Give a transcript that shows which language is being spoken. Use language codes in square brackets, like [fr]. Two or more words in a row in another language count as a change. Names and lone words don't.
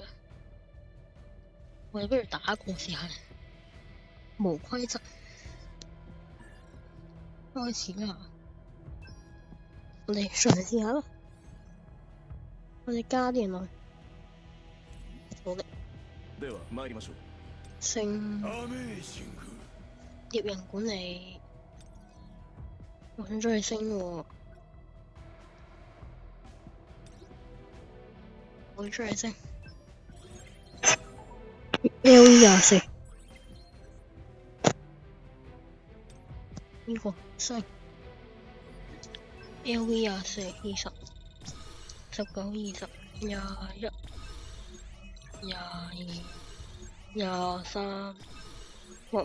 [yue] 我哋不如打過試下。無規則，開始啦！我哋嘗試下啦。我哋加啲人落去。好的。 [ja] では參りましょう星アメージング [yue] 獵人管理，我想追佢升喎，我要追佢升。LE24，呢個升 LE24 20、19、20、21、22、23，哇！